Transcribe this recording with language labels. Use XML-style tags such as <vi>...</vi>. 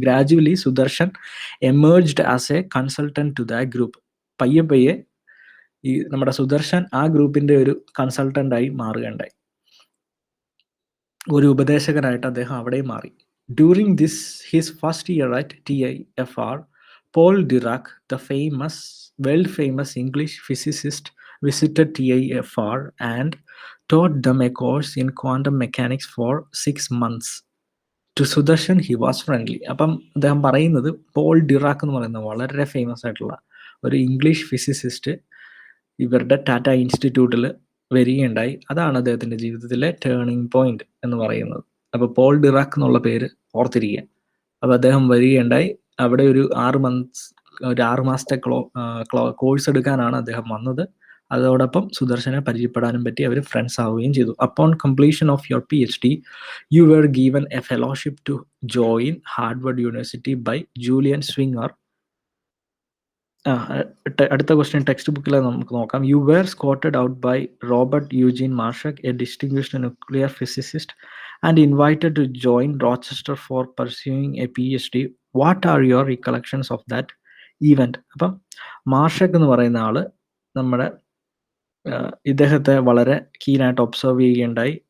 <en>Gradually Sudarshan emerged as a consultant to the group.</en> <ml>പയ്യെ ഈ നമ്മുടെ സുദർശൻ ആ ഗ്രൂപ്പിന്റെ ഒരു കൺസൾട്ടന്റ് ആയി മാറുകയുണ്ടായി, ഒരു ഉപദേശകനായിട്ട് അദ്ദേഹം അവിടെ മാറി.</ml> <en>During his first year at TIFR, Paul Dirac, the world famous English physicist, visited TIFR and taught them a course in quantum mechanics for 6 months. To Sudarshan he was friendly.</en> <ml>അപ്പം അദ്ദേഹം പറയുന്നത് Paul Dirac എന്ന് പറയുന്നത് വളരെ famous ആയിട്ടുള്ള ഒരു English physicist ഇവരുടെ ടാറ്റ ഇൻസ്റ്റിറ്റ്യൂട്ടിൽ വരികയുണ്ടായി. അതാണ് അദ്ദേഹത്തിന്റെ ജീവിതത്തിലെ ടേണിംഗ് പോയിന്റ് എന്ന് പറയുന്നത്. അപ്പൊ പോൾ ഡിറാക്ക് എന്നുള്ള പേര് ഓർത്തിരിക്കുക. അപ്പൊ അദ്ദേഹം വരികയുണ്ടായി. അവിടെ ഒരു 6 മാസത്തെ കോഴ്സ് എടുക്കാനാണ് അദ്ദേഹം വന്നത്. അതോടൊപ്പം സുദർശനെ പരിചയപ്പെടാനും പറ്റി. അവർ ഫ്രണ്ട്സ് ആവുകയും ചെയ്തു.</ml> <en>Upon completion of your PhD, you were given a fellowship to join Harvard University by Julian Swinger.</en> <ml>അടുത്ത ക്വസ്റ്റ്യൻ ടെക്സ്റ്റ് ബുക്കിൽ നമുക്ക് നോക്കാം.</ml> <en>You were scouted out by Robert Eugene Marshak, a distinguished nuclear physicist, and invited to join Rochester for pursuing a PhD. What are your recollections of that event?</en> <ml>അപ്പം മാർഷക് എന്ന് പറയുന്ന ആള് നമ്മുടെ ഇദ്ദേഹത്തെ വളരെ കീനായിട്ട് ഒബ്സർവ് ചെയ്യുകയുണ്ടായി.</ml>